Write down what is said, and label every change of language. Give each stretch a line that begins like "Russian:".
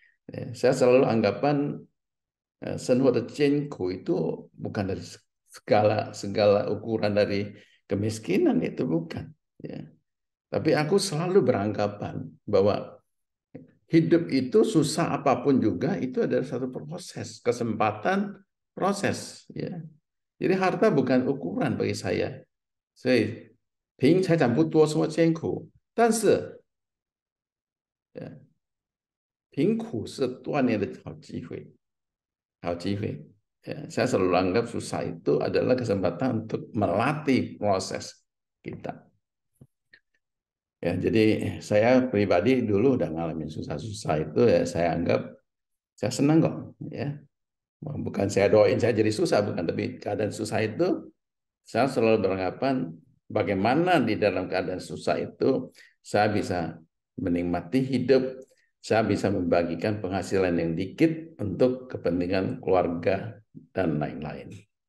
Indonesian: Ya, saya selalu anggapan itu bukan dari segala ukuran dari kemiskinan, itu bukan. Ya. Tapi aku selalu beranggapan bahwa hidup itu susah apapun juga itu adalah satu proses, kesempatan proses. Ya. Jadi harta bukan ukuran bagi saya.
Chinese: 所以凭财产不多，说艰苦，但是贫苦是锻炼的好机会，好机会。
Indonesian: Saya selalu anggap susah itu adalah kesempatan untuk melatih proses kita. Ya, jadi saya pribadi dulu udah ngalamin susah-susah itu ya saya anggap saya senang kok ya. Bukan saya doain saya jadi susah bukan, tapi keadaan susah itu saya selalu beranggapan bagaimana di dalam keadaan susah itu saya bisa menikmati hidup, saya bisa membagikan penghasilan yang dikit untuk kepentingan keluarga dan lain-lain.